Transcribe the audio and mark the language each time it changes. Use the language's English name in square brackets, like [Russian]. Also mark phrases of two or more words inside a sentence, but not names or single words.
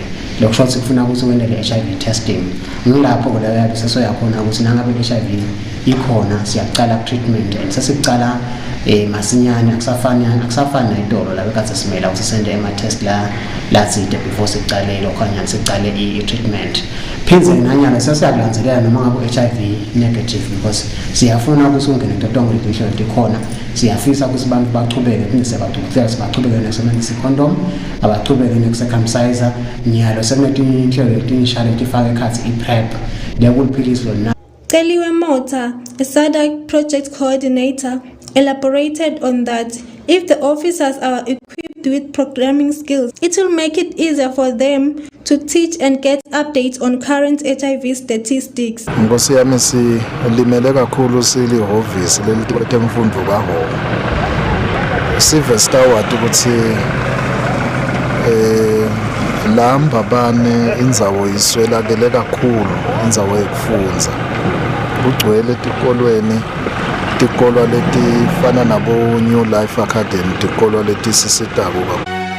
[Swati] Lokusho ukuthi kufuna ukuthi wena le [English] HIV testing [Swati] ngilapho ke la yabiseso yakhona ukuthi nangabe le HIV ikhona siyaqala [English] treatment and [Swati] sesicala masinyane akusafani nayidolo la bekade simela ukuthi sende ama-test la tsite before siqale lokhanyana siqale i-treatment. Phindze nanyalo sesiyakulandzelela noma ngabe [English] HIV negative because [Swati] siyafuna ukuthi ungene kutonke letihlelo tikhona, siyafisa ukuthi abantu bachubeke phinde sebadokotela sibachubeke nekusebenzisa i-condom, abachubeke nekusecircumcisa nyalo sekunetinhlelo letinsha letifaka ekhatsi i-PrEP lekuliphilisi lona. [English] Celiwe Mota, a SADC project coordinator, elaborated on that. If the officers are equipped with programming skills, it will make it easier for them to teach and get updates on current HIV statistics. [Swati] Nkosi yami silimele kakhulu silihhovisi lelitemfundo kaHhohho. Sive staward ukuthi la Mbabane indzawo iswelakele kakhulu, indzawo yekufundza. Kugcwele tikolweni, tikolwa letifana nabo New Life Academy, tikolwa letisisitako kakhulu.